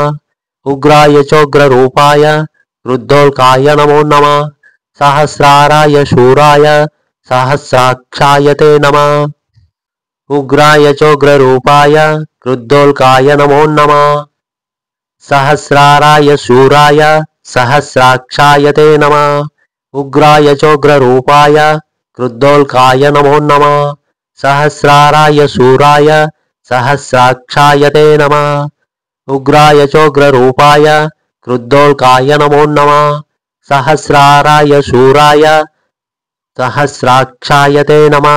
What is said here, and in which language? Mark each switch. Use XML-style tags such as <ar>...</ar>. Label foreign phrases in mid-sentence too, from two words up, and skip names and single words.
<sa>ఉగ్రాయ చోగ్ర రూపాయ క్రుద్ధోల్కాయ నమో నమః, సహస్రారాయ శూరాయ సహస్రాక్షాయ తే నమః. ఉగ్రాయ చోగ్ర రూపాయ క్రుద్ధోల్కాయ నమో నమః, సహస్రారాయ శూరాయ సహస్రాక్షాయ తే నమః. ఉగ్రాయ చోగ్ర రూపాయ క్రుద్ధోల్కాయ నమో నమః, सहस्राराय शूराय सहस्राक्षाय ते नमः। उग्राय चोग्ररूपाय क्रुद्धोल्काय नमो नमः। सहस्राराय शूराय सहस्राक्षाय ते नमः।</sa>